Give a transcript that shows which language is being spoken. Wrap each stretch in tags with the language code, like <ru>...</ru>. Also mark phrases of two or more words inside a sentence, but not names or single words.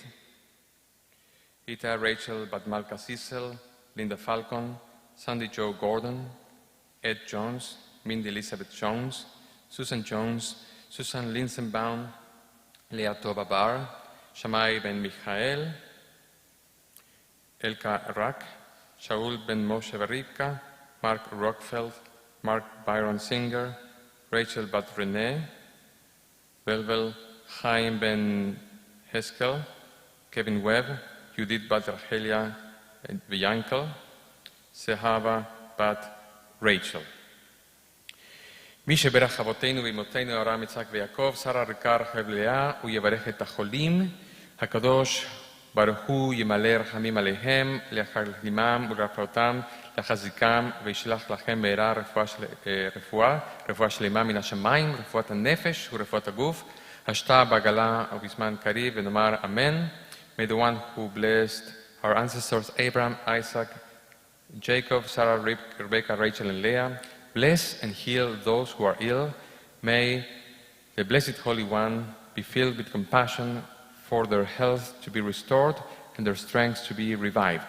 <en>Ita Rachel Batmalka Cecil, Linda Falcon, Sandy Joe Gordon, Ed Jones, Mindy Elizabeth Jones, Susan Jones, Susan Linsenbaum, Leah Tova Bar, Shammai Ben Michael, Elka Rak, Shaul Ben Moshe Barivka, Mark Rockfeld, Mark Byron Singer, Rachel Bat René, Belvel Chaim Ben Heskel, Kevin Webb, Judith Bat Rachelia Viankel, Sehava Bat Rachel.</en> <he>מי שברך אבותינו ואמותינו אברהם יצחק ויעקב, שרה רבקה רחל ולאה, הוא יברך את החולים. הקדוש ברוך הוא ימלא רחמים עליהם, להחלימם ולרפאותם, להחזיקם, וישלח לכם מהרה רפואה שלמה מן השמיים, רפואת הנפש ורפואת הגוף,</he> <arc>השתה בעגלה ובזמן קריב,</arc> <he>ונאמר אמן.</he> <en>May the one who blessed our ancestors Abraham, Isaac, Jacob, Sarah, Rebecca, Rachel, and Leah, bless and heal those who are ill. May the Blessed Holy One be filled with compassion for their health to be restored and their strength to be revived.</en>